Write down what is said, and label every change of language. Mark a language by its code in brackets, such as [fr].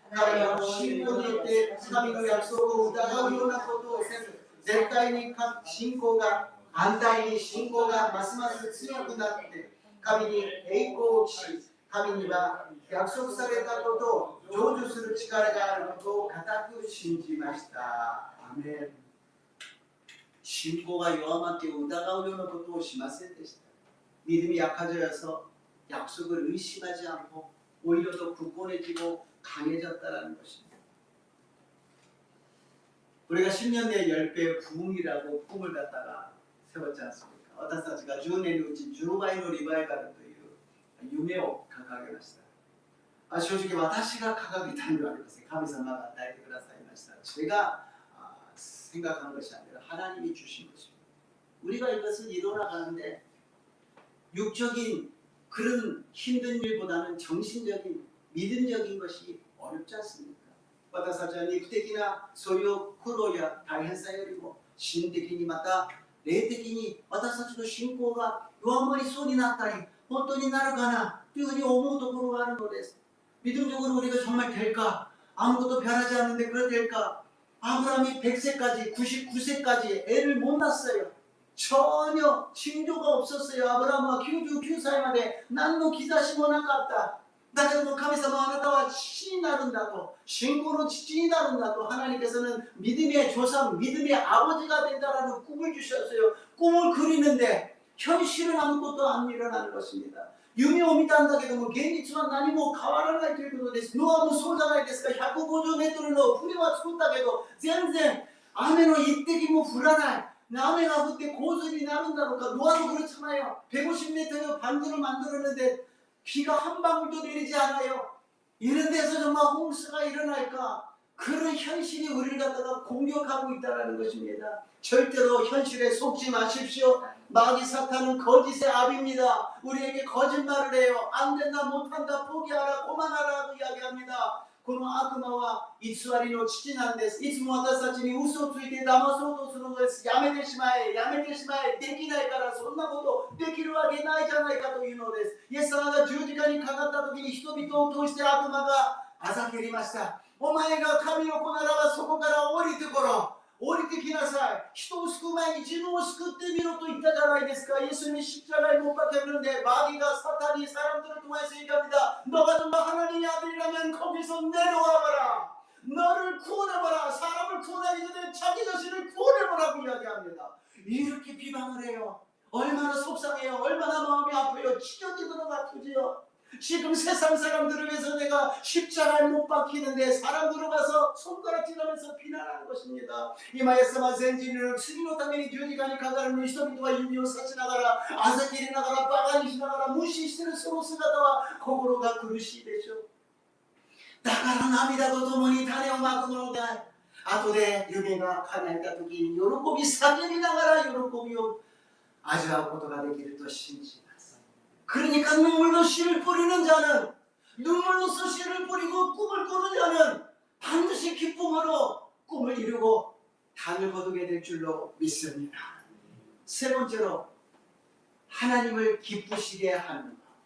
[ja] 彼らの信仰によって神の約束を疑うようなことをせず、絶対に信仰が、反対に信仰がますます強くなって、神に栄光を期し、神には約束されたことを成就する力があることを固く信じました。アメン。신고가 요함한테 우다가오ようなことをしませんでした. [ko] 믿음이 약해져서 약속을 의심하지 않고 오히려 더 굳건해지고 강해졌다는 것입니다. 우리가 10년 내에 10배의 부흥이라고 꿈을 갖다가 세웠지 않습니까? [ja] 私たちが10年のうち10倍のリバイバルという夢を掲げました。正直私が掲げたのではありません。神様が与えてくださいました。 [ko] 제가 생각한 것이 아니라 하나님이 주신 것입니다. 우리가 이것을 이뤄나가는데 육적인 그런 힘든 일보다는 정신적인 믿음적인 것이 어렵지 않습니까? [ja] 私たちは肉的なそれを苦労や大変さよりも心的にまた霊的に私たちの信仰が弱まりそうになったり本当になるかなというふうに思うところがあるのです. [ko] 믿음적으로 우리가 정말 될까? 아무것도 변하지 않는데 그래 될까? 아브라함이 100세까지 99세까지 애를 못 낳았어요. 전혀 징조가 없었어요. [ja] 아브라함은 99歳まで何の兆しもなかった。だけども神様はあなたは父になるんだと、信仰の父になるんだと [ko] 하나님께서는 믿음의 조상, 믿음의 아버지가 된다라는 꿈을 주셨어요. 꿈을 그리는데 현실은 아무것도 안 일어나는 것입니다. [ja] 夢を見たんだけども現実は何も変わらないということです。ノアもそうじゃないですか。150メートルの船は作ったけど全然雨の一滴も降らない。雨が降って洪水になるんだろうか。 [ko] ノアも그렇잖아요. 150m 반도를 만들었는데 비가 한 방울도 내리지 않아요. 이런 데서 정말 홍수가 일어날까? 그런 현실이 우리를 갖다가 공격하고 있다는 것입니다. 절대로 현실에 속지 마십시오. 마귀 사탄은 거짓의 압입니다. 우리에게 거짓말을 해요. 안 된다, 못한다, 포기하라, 고만하라고 이야기합니다. [ja] この悪魔は偽りの父なんです。いつも私たちに嘘をついて騙そうとするのです。やめてしまえ、やめてしまえ、できないからそんなことできるわけないじゃないかというのです。イエス様が十字架にかかった時に人々を通して悪魔があざけりました。お前が神の子ならばそこから降りてころ。降りてきなさい。人を救う前に自分を救ってみろと言ったじゃないですか。 [ko] 예수님이 십자가에 못 박혔는데 마귀가 사탄이 사람들을 통해서 얘기합니다. 너가 정말 하나님의 아들이라면 거기서 내려와봐라. 너를 구원해봐라. 사람을 구원하기 전에 자기 자신을 구원해보라고 이야기합니다. 이렇게 비방을 해요. 얼마나 속상해요. 얼마나 마음이 아파요. 찢어지도록 아프지요. 지금 세상 사람들을 위해서 내가 십자가에 못 박히는데 사람들을 가서 손가락질하면서 비난하는 것입니다. [ja] 今イエス様は全人類の罪のために十字架にかかるのに人々は指をさしながらあざきれながらバカにしながら無視しているその姿は心が苦しいでしょう。だから涙とともに種をまくのである。後で夢が叶えた時に喜び叫びながら喜びを味わうことができると信じます。 [ko] 그러니까 눈물로 씨를 뿌리는 자는 눈물로서 씨를 뿌리고 꿈을 꾸는 자는 반드시 기쁨으로 꿈을 이루고 단을 거두게 될 줄로 믿습니다. 세 번째로 하나님을 기쁘시게 하는 것.